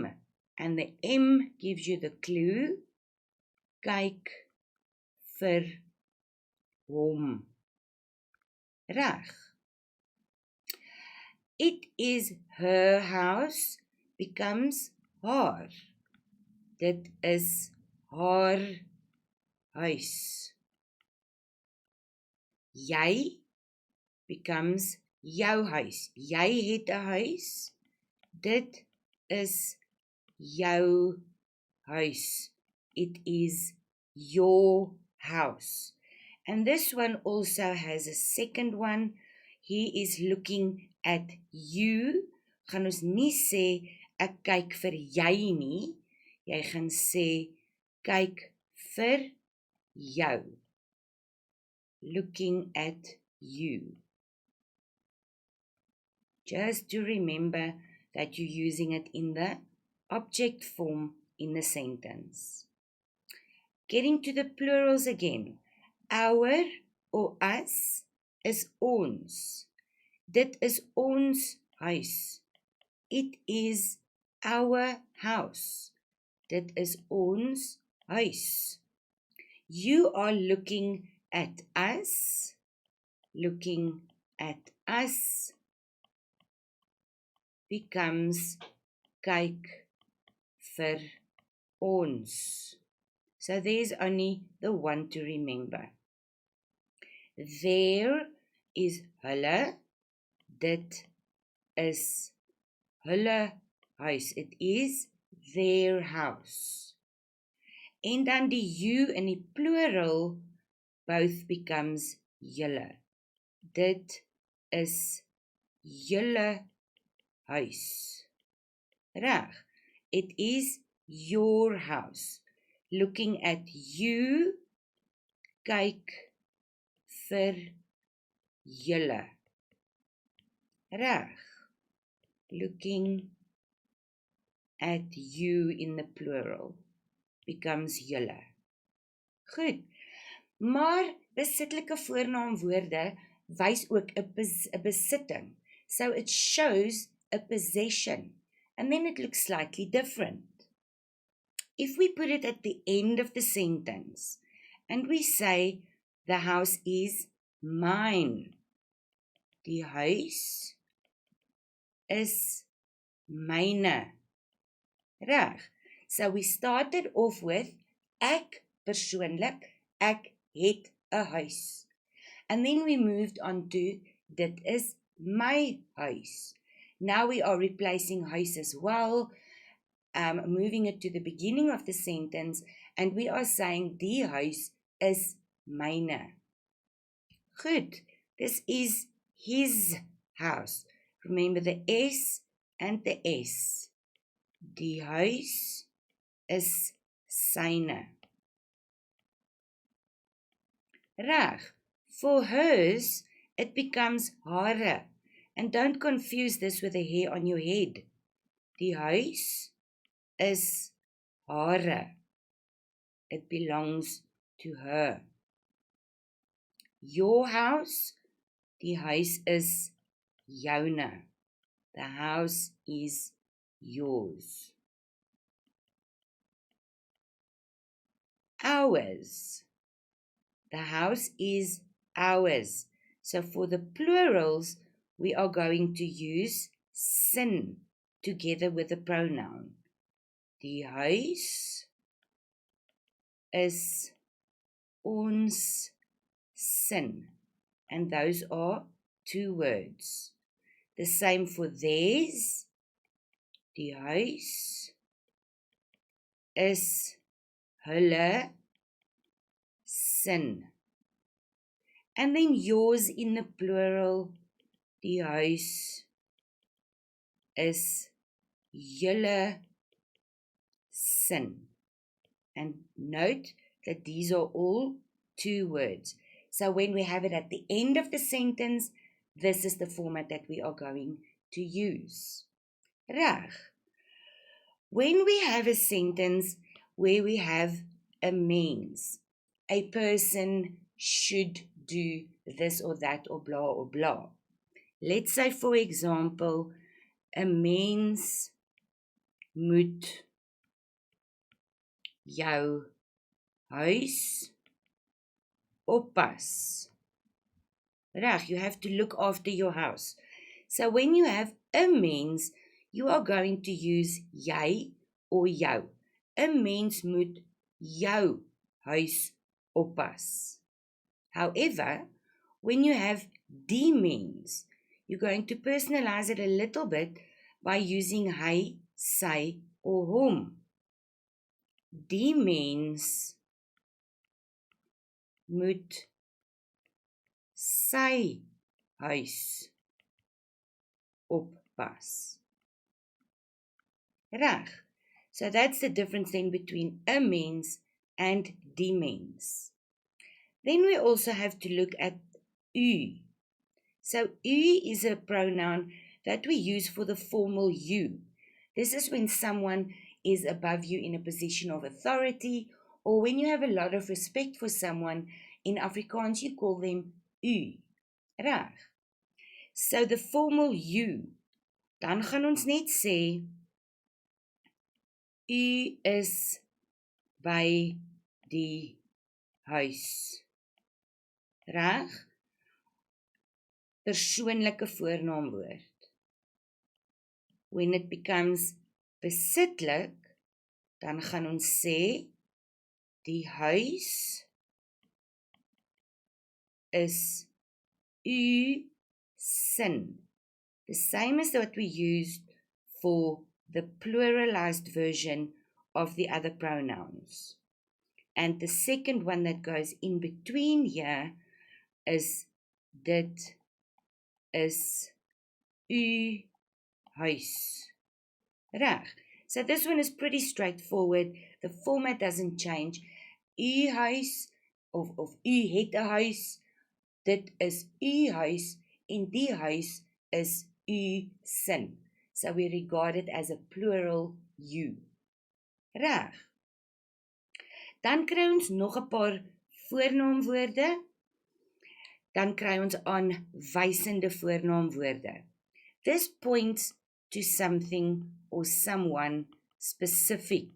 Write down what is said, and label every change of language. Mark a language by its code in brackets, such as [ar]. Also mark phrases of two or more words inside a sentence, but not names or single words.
[en] And the M gives you the clue. [af] Kyk vir hom. Reg. [en] It is her house becomes haar. [af] Dit is haar huis. Jy becomes jou huis. Jy het 'n huis. Dit is jou huis. [en] It is your house. And this one also has a second one. He is looking at you. [af] Gaan ons nie sê ek kyk vir jy nie. Jy gaan sê kyk vir jou. [en] Looking at you. Just to remember that you're using it in the object form in the sentence. Getting to the plurals again. Our or us is ons. [af] Dit is ons huis. [en] It is our house. [af] Dit is ons huis. [en] You are looking at us. looking at us becomes [af] kyk vir ons. [en] So there's only the one to remember. There is hulle. [af] Dit is hulle huis. [en] It is their house. [af] En dan die you in die [en] plural both becomes [af] julle. Dit is julle huis. Reg. [en] It is your house. Looking at you, [af] kyk vir julle. Reg. [en] Looking at you in the plural becomes julle. [af] Goed. Maar besittelike voornaamwoorde wys ook 'n besitting. [en] So it shows a possession. And then it looks slightly different. If we put it at the end of the sentence, and we say, the house is mine. [af] Die huis is myne. Reg. [en] So we started off with, [af] ek persoonlik, ek het 'n huis. [en] And then we moved on to, [af] dit is my huis. [en] Now we are replacing huis as well, moving it to the beginning of the sentence, and we are saying, [af] die huis is myne. Goed, [en] this is his house. Remember the S and the S. [af] Die huis is syne. Reg. [en] For hers, it becomes hare. And don't confuse this with the hair on your head. [af] Die huis is hare. [en] It belongs to her. Your house, [af] die huis is joune. [en] The house is yours. Ours. The house is ours. So for the plurals, we are going to use sin together with the pronoun. [af] Die huis is ons sin. [en] And those are two words. The same for theirs. [af] Die huis is hulle sin. [en] And then yours in the plural. [af] Die huis is julle sin. [en] And note that these are all two words. So when we have it at the end of the sentence, this is the format that we are going to use. [af] Reg. [en] When we have a sentence where we have a means, a person should do this or that or blah or blah. Let's say, for example, [af] 'n mens moet jou huis oppas. Reg, [en] you have to look after your house. So when you have [af] 'n mens, [en] you are going to use jy or jou. [af] 'n mens moet jou huis oppas. [en] However, when you have [af] die mens, [en] you're going to personalize it a little bit by using hy, sy, or hom. [af] Die mens moet sy huis oppas. Reg. [en] So that's the difference then between [af] 'n mens [en] and [af] die mens. [en] Then we also have to look at u. So u is a pronoun that we use for the formal you. This is when someone is above you in a position of authority, or when you have a lot of respect for someone. In Afrikaans, you call them u. Reg. So the formal you, [af] dan gaan ons net sê, u is by die huis. Reg? persoonlike voornaamwoord. [en] When it becomes [af] besitlik, dan gaan ons sê, die huis is u sin. [en] The same as what we used for the pluralized version of the other pronouns. And the second one that goes in between here is [af] dit is u huis. Reg. [en] So this one is pretty straightforward. The format doesn't change. [af] U huis of u het 'n huis. Dit is u huis en die huis is u sin. [en] So we regard it as a plural you. [af] Reg. Dan kry ons nog 'n paar voornaamwoorde. Dan kry ons aanwysende voornaamwoorde. [en] This points to something or someone specific.